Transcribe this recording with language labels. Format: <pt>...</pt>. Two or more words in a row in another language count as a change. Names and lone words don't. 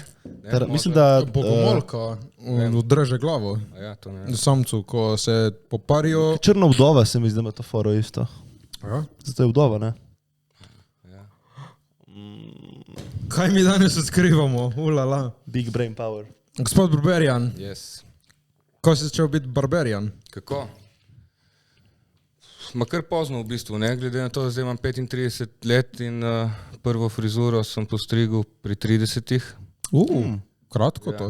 <sl>Mislim, da... Bogomolka odreže glavo. Ja, to ne vem. Samcu, ko se poparijo. Črna vdova se mi zdi, da ima to foro isto. Ja. Zato je vdova, ne? Kaj mi danes odkrivamo? Ulala.</sl> <en>Big brain power.</en> <sl>Gospod Barberian, Yes. ko si začel biti Barberian? Kako? Ma kar pozno v bistvu, ne? Glede na to, da zdaj imam 35 let in prvo frizuro sem postrigel pri 30-ih. Kratko to.</sl>